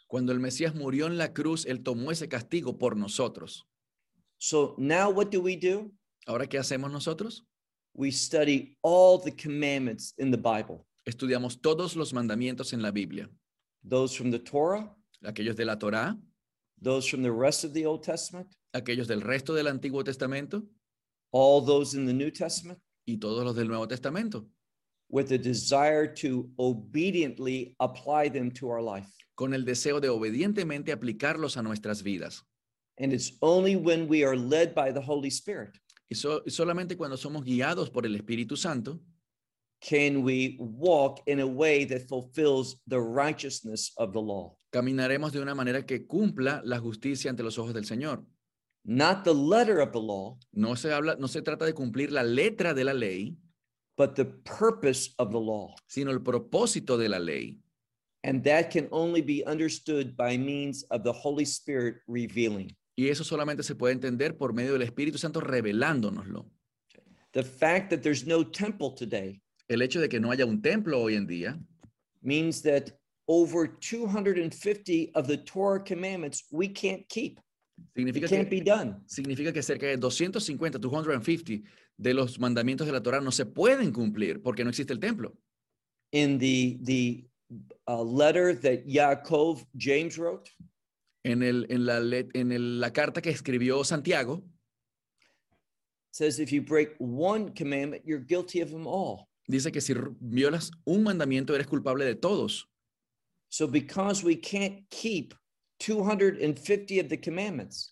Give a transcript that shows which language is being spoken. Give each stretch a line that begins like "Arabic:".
Spanish: Cuando el Mesías murió en la cruz, él tomó ese castigo por nosotros.
English: So now what do we do?
Spanish: ¿Ahora qué hacemos nosotros?
English: We study all the commandments in the Bible.
Spanish: Estudiamos todos los mandamientos en la Biblia.
English: Those from the Torah.
Spanish: Aquellos de la Torá.
English: Those from the rest of the Old Testament.
Spanish: Aquellos del resto del Antiguo Testamento.
English: All those in the New Testament.
Spanish: Y todos los del Nuevo Testamento.
English: With a desire to obediently apply them to our life.
Spanish: Con el deseo de obedientemente aplicarlos a nuestras vidas.
English: And it's only when we are led by the Holy Spirit.
Spanish: Solamente cuando somos guiados por el Espíritu Santo.
English: Can we walk in a way that fulfills the righteousness of the law?
Spanish: Caminaremos de una manera que cumpla la justicia ante los ojos del Señor.
English: Not the letter of the law.
Spanish: No se trata de cumplir la letra de la ley.
English: But the purpose of the law.
Spanish: Sino el propósito de la ley.
English: And that can only be understood by means of the Holy Spirit revealing.
Spanish: Y eso solamente se puede entender por medio del Espíritu Santo revelándonoslo.
English: The fact that there's no temple today.
Spanish: El hecho de que no haya un templo hoy en día.
English: Means that over 250 of the Torah commandments we can't keep.
Spanish: Significa
English: it can't
Spanish: que,
English: be done.
Spanish: Significa que cerca de 250 de los mandamientos de la Torah no se pueden cumplir porque no existe el templo.
English: In the letter that Yaakov, James wrote.
Spanish: En la carta que escribió Santiago.
English: Says if you break one commandment, you're guilty of them all.
Spanish: Dice que si violas un mandamiento, eres culpable de todos.
English: So because we can't keep 250 of the commandments.